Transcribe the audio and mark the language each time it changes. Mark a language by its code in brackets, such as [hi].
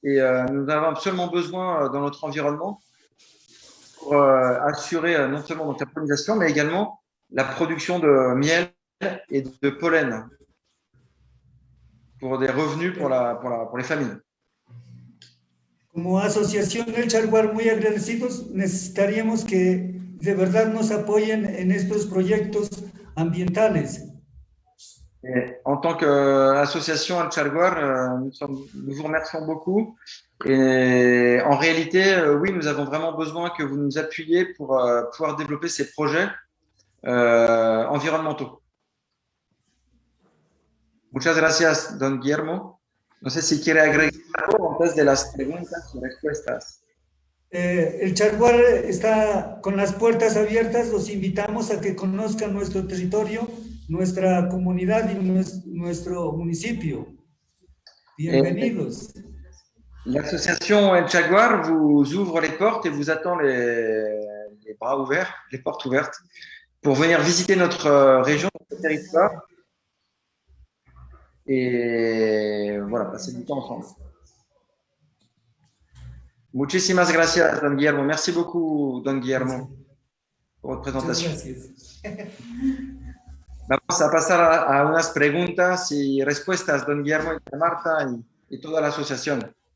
[fr] Et nous avons absolument besoin dans notre environnement pour assurer non seulement donc, la pollinisation, mais également la production de miel et de pollen pour des revenus pour les familles. [es] Como asociación El Chaguar, muy agradecidos, necesitaríamos que de verdad nos apoyen en estos proyectos ambientales. [fr] Et en tant qu'association El Chaguar, nous vous remercions beaucoup. Et en réalité, oui, nous avons vraiment besoin que vous nous appuyiez pour pouvoir développer ces projets environnementaux. [es] Muchas gracias, Don Guillermo. No sé si quiere agregar algo antes de las preguntas y respuestas. El Charguar está con las puertas abiertas. Los invitamos a que conozcan nuestro territorio, nuestra comunidad y nuestro municipio. Bienvenidos. [fr] L'association El Jaguar vous ouvre les portes et vous attend les bras ouverts, les portes ouvertes, pour venir visiter notre région, notre territoire et voilà, passer du temps ensemble. [es] Muchísimas gracias, Don Guillermo. [fr] Merci beaucoup, Don Guillermo, por votre présentation. [es] Vamos a pasar a unas preguntas y respuestas, Don Guillermo y Marta y toda la asociación.